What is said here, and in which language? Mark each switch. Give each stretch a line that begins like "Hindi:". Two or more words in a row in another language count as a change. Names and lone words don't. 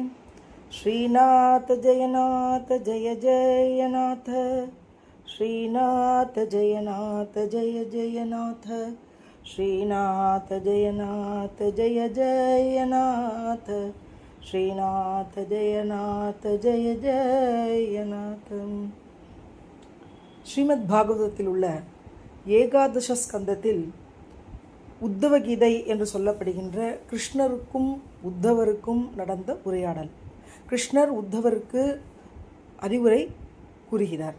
Sanskrit: श्रीनाथ जयनाथ जय जयनाथ, श्रीनाथ जयनाथ जय जयनाथ, श्रीनाथ जयनाथ जय जयनाथ, श्रीनाथ जयनाथ जय जयनाथ।
Tamil: ஸ்ரீமத் பாகவதத்தில் உள்ள ஏகாதச ஸ்கந்தத்தில் உத்தவ கீதை என்று சொல்லப்படுகின்ற கிருஷ்ணருக்கும் உத்தவருக்கும் நடந்த உரையாடல். கிருஷ்ணர் உத்தவருக்கு அறிவுரை கூறுகிறார்.